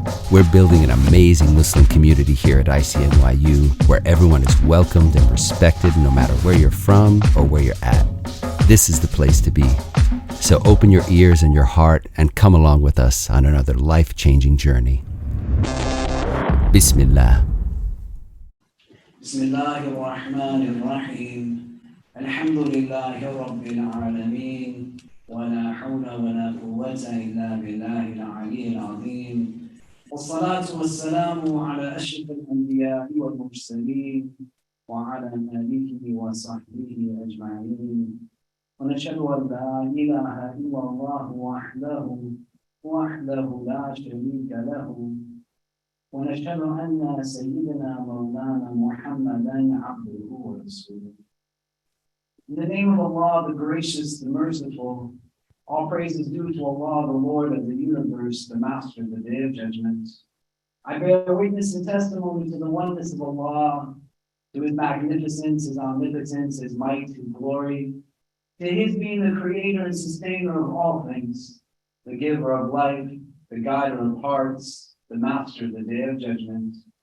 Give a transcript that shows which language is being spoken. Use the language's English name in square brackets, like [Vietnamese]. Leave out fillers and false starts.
[English] We're building an amazing Muslim community here at ICNYU where everyone is welcomed and respected no matter where you're from or where you're at. This is the place to be. So open your ears and your heart and come along with us on another life-changing journey. [Arabic] Bismillah. بسم الله الرحمن الرحيم الحمد لله رب العالمين ولا حول ولا قوة إلا بالله العلي العظيم والصلاة والسلام على أشرف الأنبياء والمرسلين وعلى آله وصحبه أجمعين ونشهد أن لا إله إلا الله وحده لا شريك له ونشهد أن سيدنا مولانا محمدا عبده ورسوله. [English] In the name of Allah, the gracious, the merciful, all praise is due to Allah, the Lord of the universe, the Master of the Day of Judgment. I bear witness and testimony to the oneness of Allah, to His magnificence, His omnipotence, His might, His glory, to His being the creator and sustainer of all things, the giver of life, the guider of hearts, the Master of the Day of Judgment.